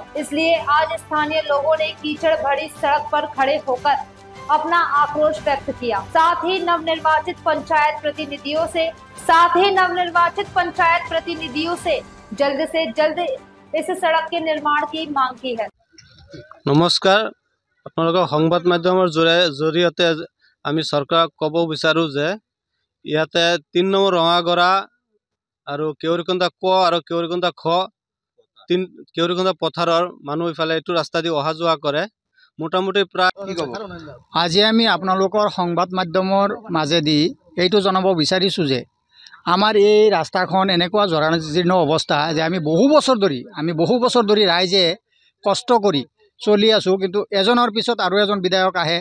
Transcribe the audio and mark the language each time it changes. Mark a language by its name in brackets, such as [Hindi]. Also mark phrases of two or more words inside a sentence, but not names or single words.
[Hindi] इसलिए आज स्थानीय लोगों ने कीचड़ भरी सड़क पर खड़े होकर अपना आक्रोश व्यक्त किया। साथ ही नवनिर्वाचित पंचायत प्रतिनिधियों से जल्द इस सड़क के निर्माण की मांग की है। [Assamese] নমস্কাৰ, আপলোক সংবাদ माध्यমৰ জৰিয়তে আমি চৰকাৰক ক'ব বিচাৰো যে ইয়াতে ৩ নম্বৰ ৰঙাগড়া আৰু কেউৰিকন্দা ক আৰু কেউৰিকন্দা খ কেউৰিকন্দা পথাৰৰ মানুহ ইফালে এইটো ৰাস্তা দি অহা যোৱা কৰে। মোটামুটি প্ৰায় কি ক'ব, আজি আমি আপোনালোকৰ সংবাদ মাধ্যমৰ মাজেদি এইটো জনাব বিচাৰিছোঁ যে আমাৰ এই ৰাস্তাখন এনেকুৱা জৰাজীৰ্ণ অৱস্থা যে আমি বহু বছৰ ধৰি ৰাইজে কষ্ট কৰি চলি আছোঁ, কিন্তু এজনৰ পিছত আৰু এজন বিধায়ক আহে।